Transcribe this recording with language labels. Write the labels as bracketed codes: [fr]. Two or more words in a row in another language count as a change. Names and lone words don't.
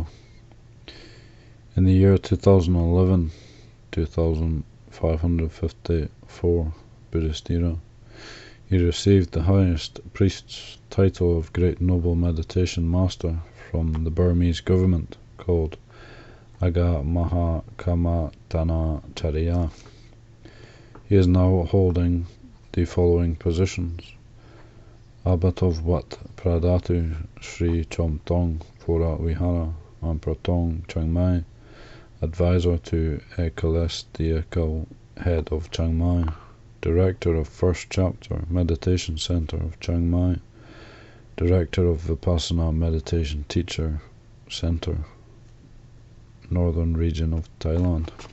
[en] In the year 2011, 2554 Buddhist era, he received the highest priest's title of Great Noble Meditation Master from the Burmese government, called Aga Maha Kamatana Charya. He is now holding the following positions: Abbot of Wat Phradhatu, Sri Chom Tong, Voravihara, Ampur Tong, Chiang Mai, Advisor to Ecclesiastical Head of Chiang Mai, Director of First Chapter Meditation Center of Chiang Mai, Director of Vipassana Meditation Teacher Center, Northern Region of Thailand.